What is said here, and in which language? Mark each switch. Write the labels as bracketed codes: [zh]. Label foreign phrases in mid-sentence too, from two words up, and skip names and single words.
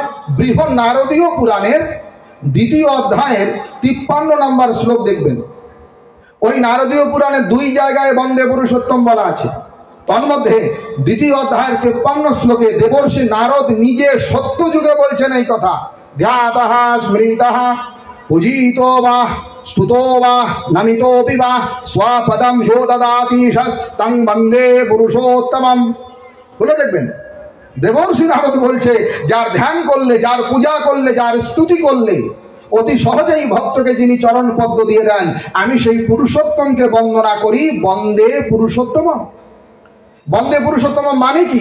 [bn] বৃহৎ নারদীয় পুরাণের 2য় অধ্যায়ের 53 নম্বর শ্লোক দেখবেন। ওই নারদীয় পুরাণে 2 জায়গায় [sa] বন্দে পুরুষোত্তম [bn] বলা আছে। তন্মধ্যে 2য় অধ্যায়ের 53 শ্লোকে দেবর্ষি নারদ নিজে সত্য যুগে বলছেন এই কথা। [sa] ধ্যাতঃ স্মৃতঃ পূজিতো বা स्तुतो वा नमितोऽपि वा स्वपदं यो ददातीशस् तं वन्दे पुरुषोत्तमम्। [bn] বলে দেখবেন, দেবর্ষি নারদ বলছে, যার ধ্যান করলে, যার পূজা করলে, যার স্তুতি করলে অতি সহজেই ভক্তকে যিনি চরণ পদ্ম দিয়ে দেন, আমি সেই পুরুষোত্তমকে বন্দনা করি। [sa] বন্দে পুরুষোত্তম। বন্দে পুরুষোত্তম [bn] মানে কি?